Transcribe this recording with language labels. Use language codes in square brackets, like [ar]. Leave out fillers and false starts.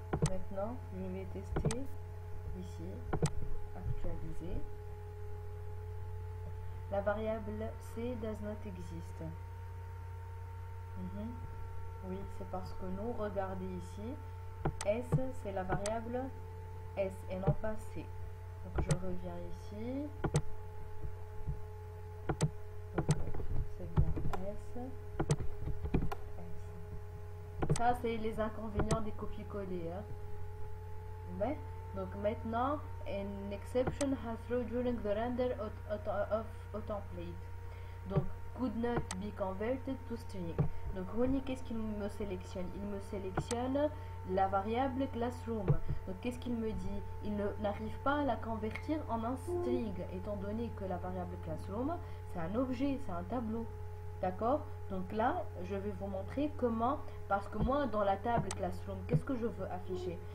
[fr] Maintenant, je vais tester ici. Actualiser. La variable C [en] does not exist. [fr] Oui, c'est parce que nous, regardez ici, S c'est la variable S et non pas C. Donc je reviens ici. C'est bien S. Ça c'est les inconvénients des copier-coller. Ouais. Donc maintenant, [en] an exception has thrown during the render of a template. Donc, could not be converted to string. [fr] Donc, Ronnie, qu'est-ce qu'il me sélectionne? Il me sélectionne la variable classroom. Donc, qu'est-ce qu'il me dit? Il n'arrive pas à la convertir en un string, étant donné que la variable classroom, c'est un objet, c'est un tableau. D'accord? Donc là, je vais vous montrer comment, parce que moi, dans la table classroom, qu'est-ce que je veux afficher?